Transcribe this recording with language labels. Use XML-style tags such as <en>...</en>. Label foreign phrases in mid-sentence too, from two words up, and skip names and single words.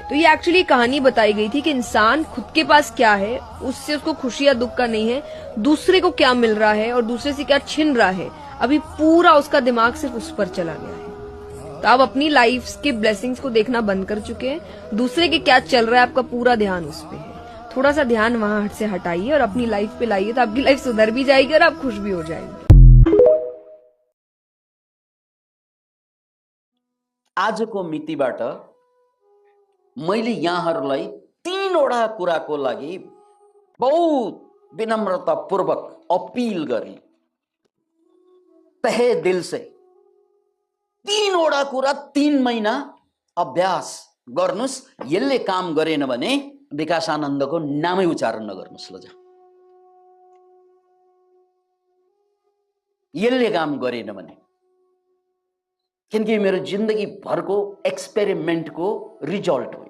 <hi>तो ये एक्चुअली कहानी बताई गई थी कि इंसान खुद के पास क्या है उससे उसको खुशी या दुख का नहीं है, दूसरे को क्या मिल रहा है और दूसरे से क्या छिन रहा है, अभी पूरा उसका दिमाग सिर्फ उस पर चला गया है। तो आप अपनी लाइफ के ब्लेसिंग्स को देखना बंद कर चुके हैं, दूसरे के क्या चल रहा है आपका पूरा ध्यान उस पे है। थोड़ा सा ध्यान वहां से हटाइए और अपनी लाइफ पे लाइए, तो आपकी लाइफ सुधर भी जाएगी और आप खुश भी हो जाएंगे।</hi> <ne>आजको मितिबाट मैले यहाँहरूलाई 3वटा कुराको लागि बहुत विनम्रतापूर्वक अपील गरेँ,</ne> <hi>तहे दिल से।</hi> <ne>3वटा कुरा 3 महिना अभ्यास गर्नुस्। यसले काम गरेन भने विकासानन्दको नामै उच्चारण नगर्नुस् ल। यसले काम गरेन भने, किनकि मेरो जिन्दगी भरको एक्सपेरिमेन्टको रिजल्ट हो।</ne>